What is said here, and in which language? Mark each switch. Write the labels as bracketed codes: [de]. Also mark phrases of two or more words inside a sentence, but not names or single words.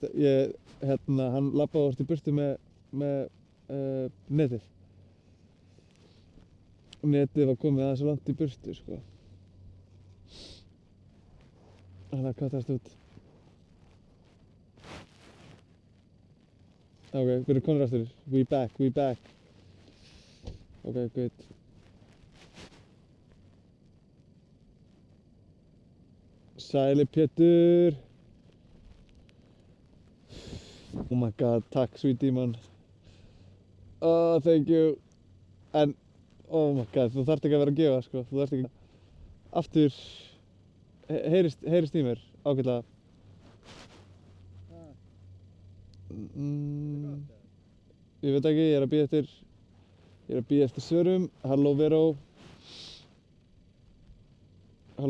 [is] Hann labbaði orðið í burtu með netið. Netið var komið aðeins svo langt í burtu, sko. Hann kattast út. Ok, við erum konur aftur. [en] We back. Ok, good. [is] Sæli Pétur. [en] Oh my god, takk sweetie man. Oh, thank you. En, oh my god, [is] þú þarft ekki að vera að gefa, sko. Þú þarft ekki. Aftur, heyrist í mér, ágætlega. Ég veit ekki, ég er að bíða eftir svörum. Halló Veró. Halló.